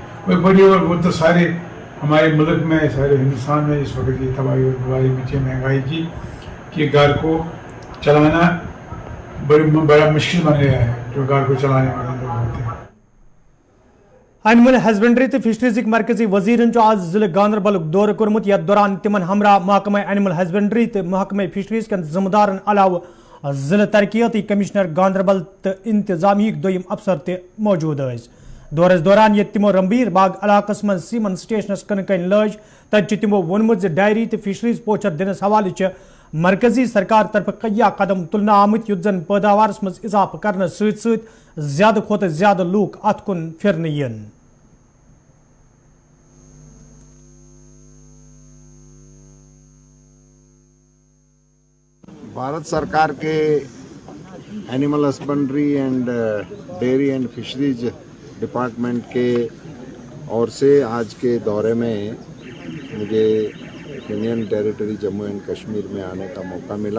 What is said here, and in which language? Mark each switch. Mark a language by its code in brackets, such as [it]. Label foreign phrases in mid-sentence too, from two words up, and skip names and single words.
[hi] वो बड़ी, और वो तो सारे हमारे मुल्क में, सारे हिंदुस्तान में इस वक्त की तबाही और बर्बादी मची महंगाई की कि घर को चलाना बड़ा मुश्किल बन गया है जो घर को चलाने वाले लोग होते हैं। [en] animal husbandry [ks] तो फिशरीज मरकजी वजीरन आज जिले गांधरबल दौर कोर्मुत, यथ दौरान तिमन हमरा महकमा [en] animal husbandry [ks] तो महकमा फिशरीज के जिम्मेदारन अलाव जिले तरक्याती कमिश्नर गांधरबल तो इंतजामी दोयम अफसर ते मौजूद। दौरस दौरान ये तिमो रंबीर बाग इलाकस मं सीमन स्टेशनस कन कन लज, तत तिमो वोनमुत डायरी तो फिशरीज पोचर दिनस हवाले मरकजी सरकार तरफ कया कदम तुलना आमत युत जन पैदावारस मं इजाफा करने सत ज्यादा खोत ज्यादा लूक अत कुन फिरन यन। [hi] भारत सरकार के [en] animal husbandry and dairy and fisheries department [hi] के ओर से आज के दौरे में मुझे [en] union territory [hi] जम्मू एंड कश्मीर में आने का मौका मिला।